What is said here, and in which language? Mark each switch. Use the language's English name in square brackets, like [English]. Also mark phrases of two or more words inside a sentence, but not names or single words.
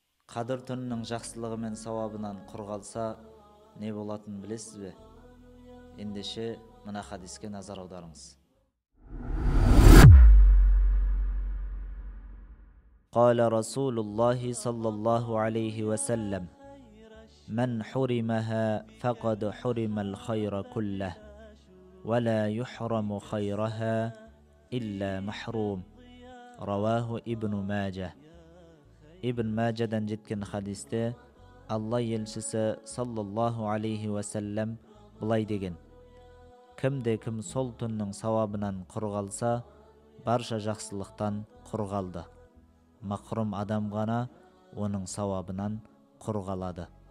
[Kazakh] Қадыр түнінің жақсылығы мен сауабынан құр қалса, не болатынын білесіз бе? Ендеше мына хадиске назар аударыңыз. [Arabic] قال رسول الله صلى الله عليه وسلم من حرمها فقد حرم الخير كله ولا يحرم خيرها إلا محروم. رواه ابن ماجه. [Kazakh] Ибн Маджадан жеткен хадисте Алла елшісі [Arabic] صلى الله عليه وسلم [Kazakh] былай деген: кімде-кім сол түннің сауабынан құр қалса, барша жақсылықтан құр қалды. Мақрұм адам ғана оның сауабынан құр қалады.